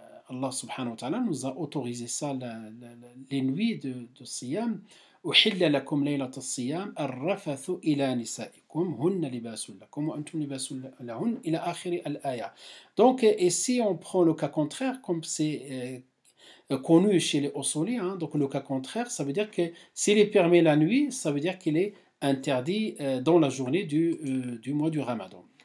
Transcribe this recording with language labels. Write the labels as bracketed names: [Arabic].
[French] Allah subhanahu wa ta'ala nous a autorisé ça les nuits de Siyam. [Arabic] أحل لكم ليلة الصيام الرفث إلى نسائكم هن لباس لكم وأنتم لباس لهن إلى آخر الآية. [French] Donc, et si on prend le cas contraire, comme c'est connu chez les Osoli, hein, donc le cas contraire, ça veut dire que s'il est permis la nuit, ça veut dire qu'il est interdit dans la journée du mois du Ramadan.